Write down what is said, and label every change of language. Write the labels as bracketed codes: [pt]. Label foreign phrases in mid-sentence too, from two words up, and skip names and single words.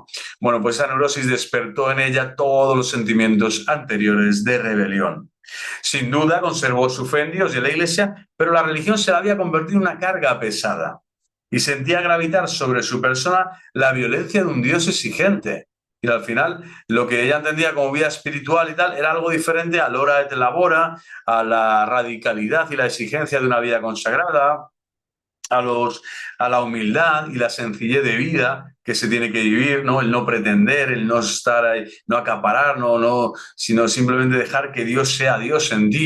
[es] Bueno, pues esa neurosis despertó en ella todos los sentimientos anteriores de rebelión. Sin duda conservó su fe en Dios y en la Iglesia, pero la religión se la había convertido en una carga pesada y sentía gravitar sobre su persona la violencia de un Dios exigente. Y al final, lo que ella entendía como vida espiritual y tal, era algo diferente a [la] l'hora et labora, [es] a la radicalidad y la exigencia de una vida consagrada, a la humildad y la sencillez de vida que se tiene que vivir, ¿no? El no pretender, el no estar ahí, no acaparar, sino simplemente dejar que Dios sea Dios en ti.